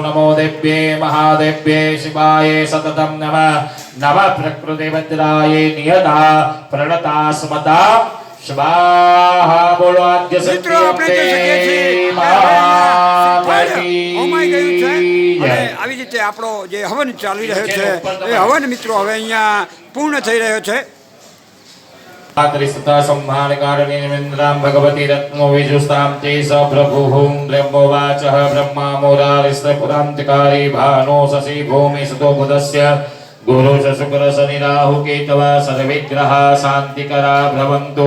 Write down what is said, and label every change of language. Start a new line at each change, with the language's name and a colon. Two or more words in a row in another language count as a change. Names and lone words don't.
Sanskrit: નમો દેવ્યે મહાદેવ્યે શિવાય સતતમ નમઃ નમઃ પ્રકૃતિ વજ્રાય નિયતા પ્રણતાસ્મતા સ્વાહા।
Gujarati: બોલો આદ્ય શક્તિ આવી રીતે આપણો જે હવન ચાલી રહ્યો છે એ હવન મિત્રો હવે અહીંયા પૂર્ણ થઈ રહ્યો છે।
Sanskrit: त्रिसता सम्मान कारणेन्द्रां भगवती रत्नो विजुस्तां ते स प्रभुः ब्रह्मोवाचः ब्रह्मा मोरारिस्त्रपुरान्तिकारी भानो शशि भूमि सुतो बुधस्य गुरु शुक्र शनि राहु केतवः सर्वविग्रहा शान्तिकरा भवन्तु।